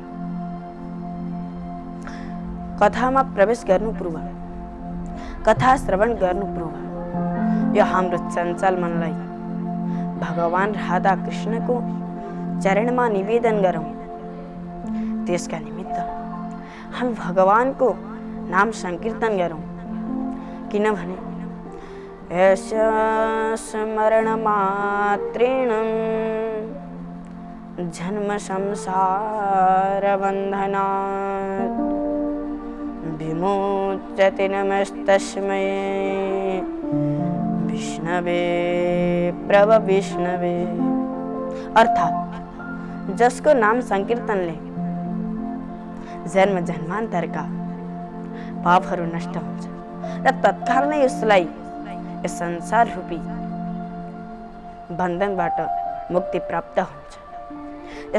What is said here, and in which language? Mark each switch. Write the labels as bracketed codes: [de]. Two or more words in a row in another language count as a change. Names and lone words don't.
[ne] कथामा प्रवेश गर्नु पूर्व, कथा श्रवण गर्नु पूर्व यो हाम्रो चञ्चल मनलाई भगवान राधा कृष्णको चरणमा निवेदन गरौँ। त्यसका निमित्त हामी भगवानको नाम संकीर्तन गरौँ, किनभने [sa] यस्य स्मरण मात्रेण जन्म संसार बन्धनात् विमुच्यते नमस्तस्मै विष्णवे प्रभ विष्णवे। [ne] अर्थात् जसको नाम संकीर्तनले जन्म जन्मान्तरका पापहरू नष्ट हुन्छ र तत्काल नै उसलाई यस संसार रूपी बन्धनबाट मुक्ति प्राप्त हुन्छ।